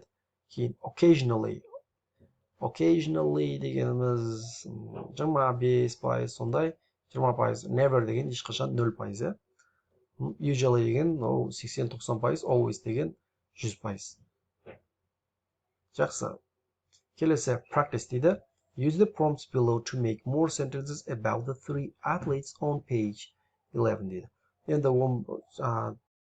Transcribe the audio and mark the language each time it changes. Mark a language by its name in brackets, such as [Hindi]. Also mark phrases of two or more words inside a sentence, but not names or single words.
[Kazakh] Кейін occasionally дегеніміз 25% сондай, 20%. Never деген ешқашан 0%. Usually деген 80-90%, always деген 100%. Жақсы. Келесі practice дейді. [English] Use the prompts below to make more sentences about the 3 athletes on page 11 дейді. [Kazakh] Енді